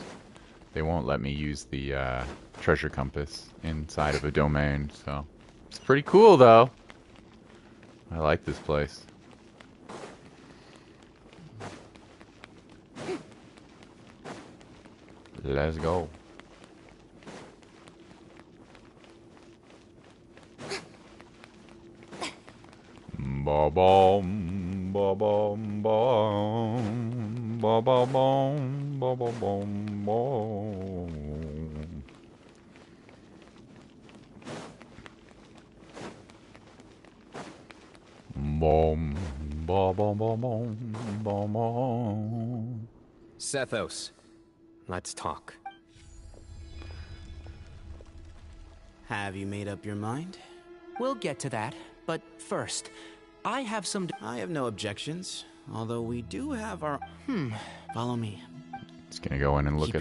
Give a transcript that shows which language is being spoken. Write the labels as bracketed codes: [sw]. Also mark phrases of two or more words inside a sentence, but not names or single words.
[en] They won't let me use the treasure compass inside of a domain, so... It's pretty cool, though. I like this place. Let's go. Ba bom, ba bom, bom, ba ba bom, ba ba bom, bom. Bom, ba bom, bom, bom, bom, bom. Sethos, let's talk. Have you made up your mind? We'll get to that, but first, I have no objections, although we do have our... Follow me. Just gonna go in and look